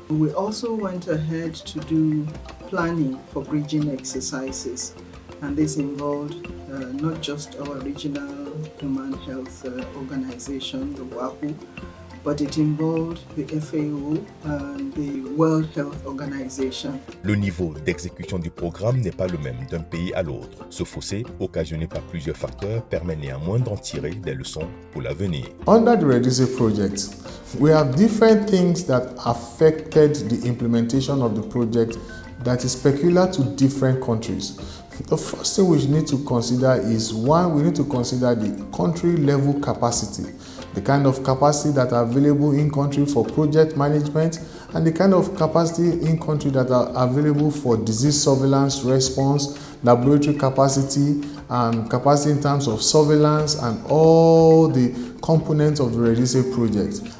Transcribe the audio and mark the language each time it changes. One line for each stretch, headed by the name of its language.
English: We also went ahead to do planning for bridging exercises, and this involved not just our regional Human Health Organization, the WAHO, but it involved the FAO and the World Health Organization.
French: Le niveau d'exécution du programme n'est pas le même d'un pays à l'autre. Ce fossé, occasionné par plusieurs facteurs, permet néanmoins d'en tirer des leçons pour l'avenir.
English: Under the REDICE project, we have different things that affected the implementation of the project that is peculiar to different countries. The first thing we need to consider is, one, we need to consider the country level capacity, the kind of capacity that are available in country for project management, and the kind of capacity in country that are available for disease surveillance, response, laboratory capacity, and capacity in terms of surveillance and all the components of the REDICE project.